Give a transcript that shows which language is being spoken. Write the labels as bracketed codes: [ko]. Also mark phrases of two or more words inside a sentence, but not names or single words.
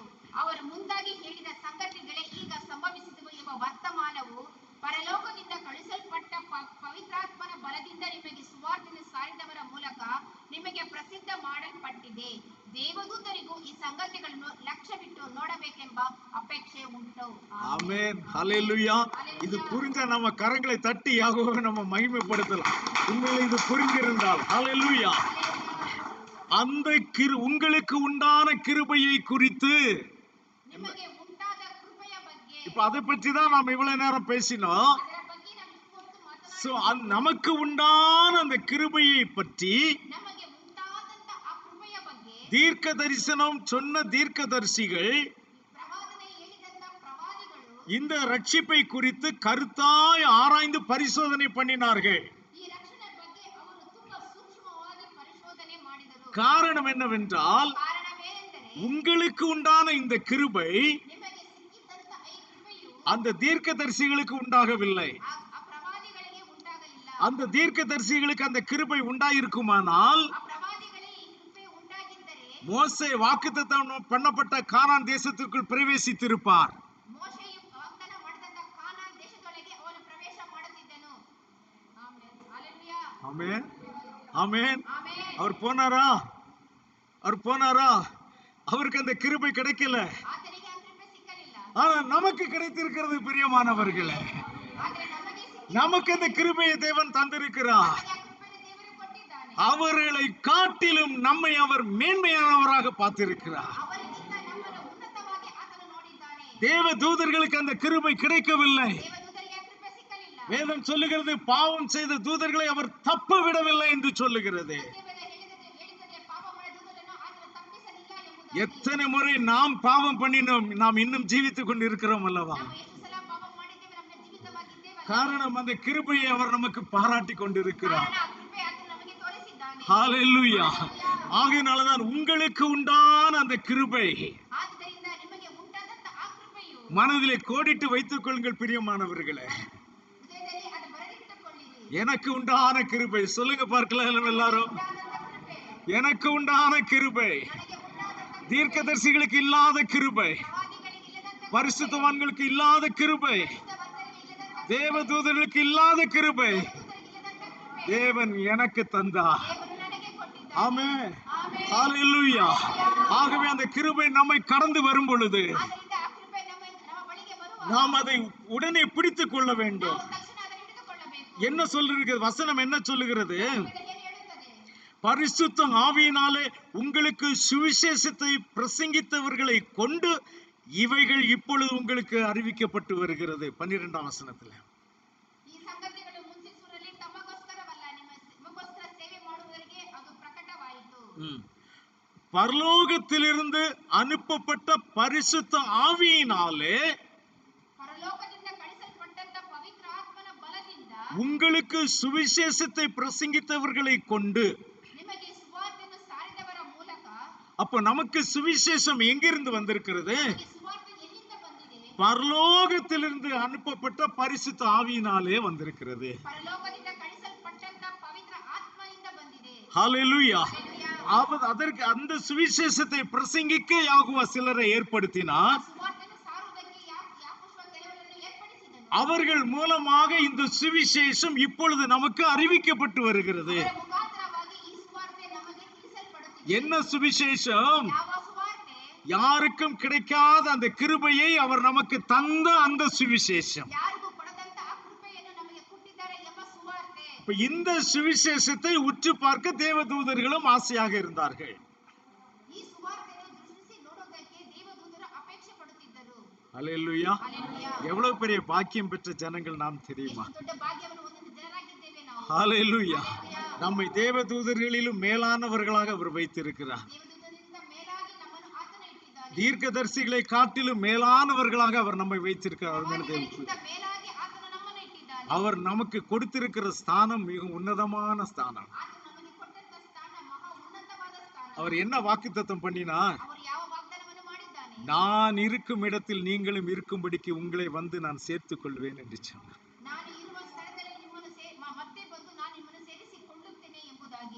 [kn] ಅವರು ಮುಂದಾಗಿ ಹೇಳಿದ ಸಂಗತಿಗಳೇ ಈಗ ಸಂಭವಿಸಿದವು ಎಂಬ ವರ್ತಮಾನವು ಪರಲೋಕದಿಂದ ಕಳುಹಿಸಲ್ಪಟ್ಟ ಪವಿತ್ರಾತ್ಮನ ಬಲದಿಂದ ನಿಮಗೆ ಸುವಾರ್ತೆಯನ್ನು ಸಾರಿದವರ ಮೂಲಕ ನಿಮಗೆ ಪ್ರಸಿದ್ಧ ಮಾಡಲ್ಪಟ್ಟಿದೆ. ದೇವದೂತರಿಗೂ ಈ ಸಂಗತಿಗಳನ್ನು ಲಕ್ಷ್ಯವಿಟ್ಟು ನೋಡಬೇಕೆಂಬ ಅಪೇಕ್ಷೆ ಉಂಟು. [ta] ஆமென். ஹல்லேலூயா. இது புரிஞ்சா நம்ம கரங்களை தட்டி யாகோவை நம்ம மகிமைப்படுத்தலாம். உண்மையிலே இது புரிந்திருந்தால் ஹல்லேலூயா. அந்த உங்களுக்கு உண்டான கிருபையை குறித்து [kn] ನಿಮಗೆ ಉಂಟಾದ ಕೃಪೆಯ ಬಗ್ಗೆ, [ta] இப்ப அதை பற்றி தான் நாம் இவ்வளவு நேரம் பேசினோம். [kn] ಅದರ ಬಗ್ಗೆ ನಾವು ಇಷ್ಟೊತ್ತು ಮಾತನಾಡಿ, [ta] சோ நமக்கு உண்டான அந்த கிருபையை பற்றி [kn] ನಮಗೆ ಉಂಟಾದಂತ ಆ ಕೃಪೆಯ ಬಗ್ಗೆ [ta] தீர்க்க தரிசனம் சொன்ன தீர்க்கதரிசிகள் [kn] ಪ್ರವಾದನೆ ಹೇಳಿದಂತ ಪ್ರವಾದಿಗಳು [ta] இந்த ரட்சிப்பை குறித்து கருத்தாய் ஆராய்ந்து பரிசோதனை பண்ணினார்கள். [kn] ಈ ರಕ್ಷಣೆ ಬಗ್ಗೆ ಅವರು ತುಂಬಾ ಸೂಕ್ಷ್ಮವಾಗಿ ಪರಿಶೋಧನೆ ಮಾಡಿದರು. [ta] காரணம் என்னவென்றால் [kn] ಕಾರಣವೇನೆಂದರೆ [ta] உங்களுக்கு உண்டான இந்த கிருபை [kn] ನಿಮಗೆ ಸಿಕ್ಕಿದಂತ ಈ ಕೃಪೆಯು [ta] அந்த தீர்க்கதரிசிகளுக்கு உண்டாகவில்லை. [kn] ಆ ಪ್ರವಾದಿಗಳಿಗೆ ಉಂಟಾಗಲಿಲ್ಲ. [ta] அந்த தீர்க்கதரிசிகளுக்கு அந்த கிருபை உண்டாயிருக்குமானால் [kn] ಆ ಪ್ರವಾದಿಗಳಿಗೆ ಈ ಕೃಪೆ ಉಂಟಾಗಿದ್ದರೆ [ta] மோசே வாக்குத்தத்தம் பண்ணப்பட்ட கானான் தேசத்திற்குள் பிரவேசித்திருப்பார். [kn] ಮೋಶೆಯು ವಾಗ್ದಾನ ಮಾಡಿದಂತ ಕಾನಾನ್ ದೇಶದೊಳಗೆ ಅವನು ಪ್ರವೇಶ ಮಾಡುತ್ತಿದ್ದನು. ಆಮೆನ್. ಹಲ್ಲೆಲೂಯಾ. [ta] ஆமென். ஆமென். [kn] ಆಮೆನ್. [ta] அவர் போனாரா? அவருக்கு அந்த கிருபை கிடைக்கல. [kn] ಆತನಿಗೆ ಆ ಕೃಪೆ ಸಿಕ್ಕಲಿಲ್ಲ. [ta] ஆனா நமக்கு கிடைத்திருக்கிறது பிரியமானவர்களே, [kn] ಆದ್ರೆ ನಮಗೆ [ta] நமக்கு அந்த கிருபையை தேவன் தந்திருக்கிறார். [kn] ನಮಗೆ ಆ ಕೃಪೆಯನ್ನು ದೇವರು ಕೊಟ್ಟಿದ್ದಾನೆ. [ta] அவர்களை காட்டிலும் நம்மை அவர் மேன்மையானவராக பார்த்திருக்கிறார். [kn] ಅವರಿಗಿಂತ ನಮ್ಮನ್ನು ಉನ್ನತವಾಗಿ ಆತನು ನೋಡಿದ್ದಾನೆ. [ta] தேவ தூதர்களுக்கு அந்த கிருபை கிடைக்கவில்லை. [kn] ದೇವದೂತರಿಗೆ ಆ ಕೃಪೆ ಸಿಕ್ಕಲಿಲ್ಲ. [ta] வேதம் சொல்லுகிறது, பாவம் செய்த தூதர்களை அவர் தப்ப விடவில்லை என்று சொல்லுகிறது. [kn] ಸತ್ಯವೇದ ಹೇಳುತ್ತದೆ, ಪಾಪ ಮಾಡಿದ ದೂತರನ್ನು ಆತನು ತಪ್ಪಿಸಲಿಲ್ಲ ಎಂಬುದಾಗಿ. [ta] எத்தனை முறை நாம் பாவம் பண்ணினோம், நாம் இன்னும் ஜீவித்துக் கொண்டு இருக்கிறோம் அல்லவா? [kn] ನಾವು ಎಷ್ಟು ಸಲ ಪಾಪ ಮಾಡಿದ್ದೇವೆ, ನಮ್ಮ ಜೀವಿತವಾಗಿದ್ದೇವೆ. [ta] காரணம் அந்த கிருபையை அவர் நமக்கு பாராட்டி கொண்டிருக்கிறார். [kn] ಕಾರಣ ಆ ಕೃಪೆ ಆತನು ನಮಗೆ ತೋರಿಸಿದ್ದಾನೆ. [ta] ஹalleluya. ஆகையினாலதான் உங்களுக்கு உண்டான அந்த கிருபை [kn] ಆದ್ದರಿಂದ ನಿಮಗೆ ಉಂಟಾದಂತ ಆ ಕೃಪೆಯು [ta] மனதிலே கோடிட்டு வைத்துக் கொள்ளுங்கள் பிரியமானவர்களே. [kn] ಹೃದಯದಲ್ಲಿ ಅದು ಬರೆದಿಟ್ಟುಕೊಳ್ಳಿರಿ. [ta] எனக்கு உண்டான கிருபை சொல்லுங்க பார்க்கலாம் எல்லாரும். [kn] ಉಂಟಾದಂತ ಕೃಪೆ, [ta] எனக்கு உண்டான கிருபை, [kn] ನನಗೆ ಉಂಟಾದಂತ [ta] தீர்க்கதரிசிகளுக்கு இல்லாத கிருபை, [kn] ಪ್ರವಾದಿಗಳಿಗೆ ಇಲ್ಲದಂತ [ta] பரிசுத்தவான்களுக்கு இல்லாத கிருபை, [kn] ಭಕ್ತರಿಗೆ ಇಲ್ಲದಂತ [ta] தேவதூதர்களுக்கு இல்லாத கிருபை [kn] ದೂತರಿಗೆ ಇಲ್ಲದಂತ ಕೃಪೆ [ta] தேவன் எனக்கு தந்தார். [kn] ದೇವರು ನನಗೆ ಕೊಟ್ಟಿದ್ದಾನೆ. [ta] ஆமென். [kn] ಆಮೆನ್. [ta] ஹalleluya. ஆகவே அந்த கிருபை நம்மை கடந்து வரும் பொழுது [kn] ಆದ್ದರಿಂದ ಆ ಕೃಪೆ ನಮ್ಮ ಬಳಿಗೆ ಬರುವಾಗ [ta] நாம் அதை உடனே பிடித்துக் கொள்ள வேண்டும். [kn] ನಾವು ತಕ್ಷಣ ಅದನ್ನು ಹಿಡಿದುಕೊಳ್ಳಬೇಕು. [ta] என்ன சொல்லுகிறது வசனம், என்ன சொல்லுகிறது? [kn] ಏನು ಹೇಳುತ್ತದೆ? [ta] பரிசுத்த ஆவியினாலே உங்களுக்கு சுவிசேஷத்தை பிரசங்கித்தவர்களை கொண்டு இவைகள் இப்பொழுது உங்களுக்கு அறிவிக்கப்பட்டு வருகிறது. 12ஆம் வசனத்துல [kn] ಈ ಸಂಗತಿಗಳು ಮುಂಚಿಸುವರಲ್ಲಿ ತಮಗೋಸ್ಕರವಲ್ಲ, ನಿಮಗೋಸ್ಕರ ಸೇವೆ ಮಾಡುವವರಿಗೆ ಅದು ಪ್ರಕಟವಾಯಿತು. [ta] பரலோகத்திலிருந்து அனுப்பப்பட்ட பரிசுத்த ஆவியினாலே [kn] ಪರಲೋಕದಿಂದ ಕಳಿಸಲ್ಪಟ್ಟಂತ ಪವಿತ್ರ ಆತ್ಮನ ಬಲದಿಂದ [ta] உங்களுக்கு சுவிசேஷத்தை பிரசங்கித்தவர்களை கொண்டு. [kn] ನಿಮಗೆ ಸುವಾರ್ತೆಯನ್ನು ಸಾರಿದವರ ಮೂಲಕ. [ta] அப்ப நமக்கு சுவிசேஷம் எங்கிருந்து வந்திருக்கிறது? [kn] ನಮಗೆ ಸುವಾರ್ತೆ ಎಲ್ಲಿಂದ ಬಂದಿದೆ? [ta] பரலோகத்திலிருந்து அனுப்பப்பட்ட பரிசுத்த ஆவியினாலே வந்திருக்கிறது. [kn] ಪರಲೋಕದಿಂದ ಕಳಿಸಲ್ಪಟ್ಟಂತ ಪವಿತ್ರ ಆತ್ಮನಿಂದ ಬಂದಿದೆ. [ta] ஹalleluya. [kn] ಹಲ್ಲೆಲೂಯಾ. [ta] அதற்கு அந்த சுவிசேஷத்தை பிரசங்கிக்க யாகுவா சிலரை ஏற்படுத்தினார். [kn] ಸುವಾರ್ತೆಯನ್ನು ಸಾರುವುದಕ್ಕೆ ಯಾಕೋಶ್ವ ಕೆಲವರನ್ನು ಏರ್ಪಡಿಸಿದನು. [ta] அவர்கள் மூலமாக இந்த சுவிசேஷம் இப்பொழுது நமக்கு அறிவிக்கப்பட்டு வருகிறது. [kn] ಅವರ ಮುಖಾಂತರವಾಗಿ ಈ ಸುವಾರ್ತೆ ನಮಗೆ ತಿಳಿಸಲ್ಪಡುತ್ತಿದೆ. [ta] என்ன சுவிசேஷம்? [kn] ಯಾವ ಸುವಾರ್ತೆ? [ta] யாருக்கும் கிடைக்காத அந்த கிருபையை அவர் நமக்கு தந்த அந்த சுவிசேஷம். [kn] ಯಾರಿಗೂ ಕೊಡದಂತ ಆ ಕೃಪೆಯನ್ನು ನಮಗೆ ಕೊಟ್ಟಿದ್ದಾರೆ ಎಂಬ ಸುವಾರ್ತೆ. [ta] இப்ப இந்த சுவிசேஷத்தை உற்று பார்க்க தேவதூதர்களும் ஆசையாக இருந்தார்கள். [kn] ಈ ಸುವಾರ್ತೆಯನ್ನು ದೃಷ್ಟಿಸಿ ನೋಡುವುದಕ್ಕೆ ದೇವದೂತರು ಅಪೇಕ್ಷೆ ಪಡುತ್ತಿದ್ದರು. [ta] ஹalleluya. [kn] ಹಲ್ಲೆಲೂಯಾ. [ta] எவ்வளவு பெரிய பாக்கியம் பெற்ற ஜனங்கள் நாம் தெரியுமா? [kn] ಎಷ್ಟು ದೊಡ್ಡ ಭಾಗ್ಯವನ್ನು ಹೊಂದಿದ ಜನರಾಗಿದ್ದೇವೆ ನಾವು. [ta] ஹalleluya. [kn] ಹಲ್ಲೆಲೂಯಾ. [ta] நம்மை தேவதூதர்களிலும் மேலானவர்களாக அவர் வைத்திருக்கிறார். [kn] ದೇವದೂತರಿಂದ ಮೇಲಾಗಿ ನಮ್ಮನ್ನು ಆತನು ಇಟ್ಟಿದ್ದಾನೆ. [ta] தீர்க்கதரிசிகளை காட்டிலும் மேலானவர்களாக அவர் நம்மை வைத்திருக்கிறார். [kn] ಪ್ರವಾದಿಗಳಿಗಿಂತ ಮೇಲಾಗಿ ಆತನು ನಮ್ಮನ್ನು ಇಟ್ಟಿದ್ದಾನೆ. [ta] அவர் நமக்கு கொடுத்திருக்கிற ஸ்தானம் மிக உன்னதமான ஸ்தானம். [kn] ಆತನು ನಮಗೆ ಕೊಟ್ಟಂತ ಸ್ಥಾನ ಮಹಾ ಉನ್ನತವಾದ ಸ್ಥಾನ. [ta] அவர் என்ன வாக்குத்தத்தம் பண்ணினார்? [kn] ಅವರು ಯಾವ ವಾಗ್ದಾನವನ್ನು ಮಾಡಿದ್ದಾನೆ? [ta] நான் இருக்கும் இடத்தில் நீங்களும் இருக்கும்படிக்கு உங்களை வந்து நான் சேர்த்துக் கொள்வேன் என்று சொன்னார். [kn] ನಾನು ಇರುವ ಸ್ಥಳದಲ್ಲಿ ನಿಮ್ಮನ್ನು ಮತ್ತೆ ಬಂದು ನಾನು ನಿಮ್ಮನ್ನು ಸೇರಿಸಿಕೊಳ್ಳುತ್ತೇನೆ ಎಂಬುದಾಗಿ.